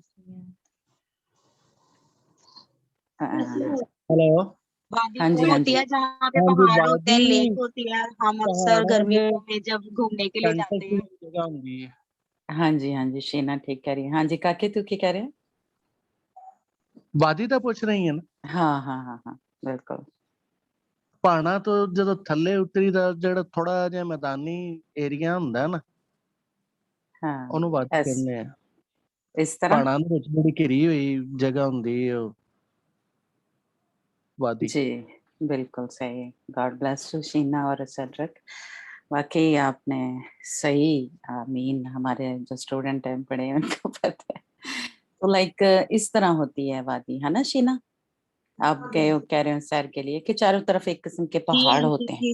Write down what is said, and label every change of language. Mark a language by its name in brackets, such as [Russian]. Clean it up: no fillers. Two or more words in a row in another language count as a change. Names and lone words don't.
[Urdu] ہیلو، وادی ہاں وہ جی ہاں ہوتی جی ہے جہاں پہ ہاں جی، پہاڑ ہوتے ہیں، وادی لیک ہوتی ہے، ہم اکثر پہاڑوں کے گرمیوں میں جب گھومنے کے لیے سینٹر جاتے کی ہیں۔ [Punjabi] جگہ ہوندی ہے۔ [Urdu] ہاں جی شینا ٹھیک کہہ رہی ہے۔ ہاں جی کاکے [Punjabi] تو کی [Urdu] کہہ رہے ہیں؟ [Punjabi] وادی ਤਾਂ ਪੁੱਛ ਰਹੀ ਹੈ ਨਾ؟ [Urdu] ہاں بالکل۔ [Punjabi] ਪਹਾੜਾਂ ਤੋਂ ਜਦੋਂ ਥੱਲੇ ਉਤਰੀ ਦਾ ਜਿਹੜਾ ਥੋੜਾ ਜਿਹਾ ਮੈਦਾਨੀ ਏਰੀਆ ਹੁੰਦਾ ਨਾ, [Urdu] ہاں [Punjabi] ਉਹਨੂੰ ਵਾਦੀ ਕਹਿੰਦੇ ਆ। [Urdu] اس طرح [Punjabi] ਪਹਾੜਾਂ ਦੇ ਵਿੱਚ ਜਿਹੜੀ ਘਿਰੀ ਹੋਈ ਜਗ੍ਹਾ ਹੁੰਦੀ ہے ਉਹ ਵਾਦੀ۔ [Urdu] جی بالکل صحیح، [English] God bless you [Urdu] شینا اور سیڈرک، واقعی آپ نے صحیح آمین، ہمارے جو اسٹوڈنٹ ہیں پڑھے ہیں ان کو پتہ ہے۔ تو لائک اس طرح ہوتی ہے وادی، ہے نا شینا؟ آپ گئے ہو کہہ رہے ہو سیر کے لیے کہ چاروں طرف ایک قسم کے پہاڑ ہوتے ہیں،